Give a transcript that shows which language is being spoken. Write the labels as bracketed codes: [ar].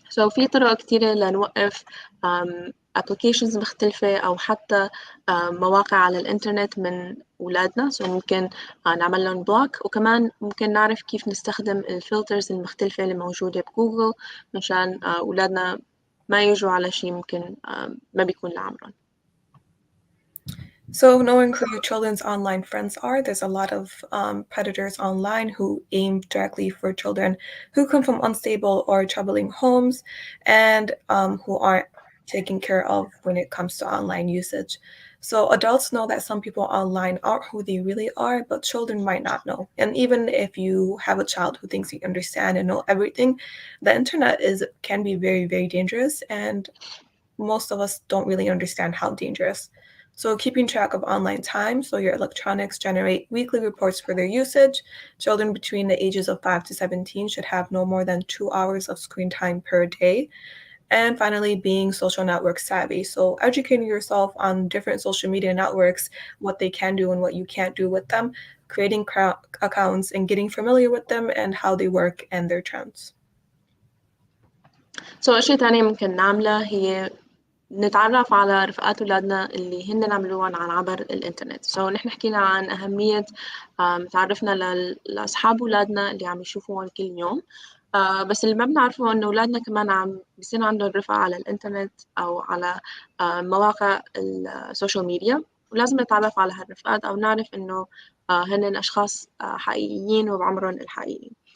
[ar] في طرق كتيرة لنوقف applications مختلفة أو حتى مواقع على الإنترنت من أولادنا. ممكن نعمل لهم بلوك، وكمان ممكن نعرف كيف نستخدم الفلترز المختلفة اللي موجودة بجوجل مشان أولادنا ما يجوا على شيء ممكن ما بيكون لعمرهم. [en] So knowing who your children's online friends are, there's a lot of predators online who aim directly for children who come from unstable or troubling homes and who aren't taken care of when it comes to online usage. So adults know that some people online aren't who they really are, but children might not know. And even if you have a child who thinks you understand and know everything, the internet can be very, very dangerous, and most of us don't really understand how dangerous. So keeping track of online time, so your electronics generate weekly reports for their usage. Children between the ages of 5 to 17 should have no more than 2 hours of screen time per day. And finally, being social network savvy. So educating yourself on different social media networks, what they can do and what you can't do with them, creating accounts and getting familiar with them and how they work and their trends. [ar] أشياء تانية ممكن نعملها هي نتعرف على رفقات أولادنا اللي هن عملوهم عن عبر الإنترنت. نحن حكينا عن أهمية تعرفنا لأصحاب أولادنا اللي عم يشوفوهم كل يوم. بس اللي ما بنعرفه إنه أولادنا كمان عم بيصير عندهم رفقة على الإنترنت أو على مواقع السوشيال ميديا، ولازم نتعرف على هالرفقات أو نعرف إنه هن أشخاص حقيقيين وبعمرهم الحقيقي.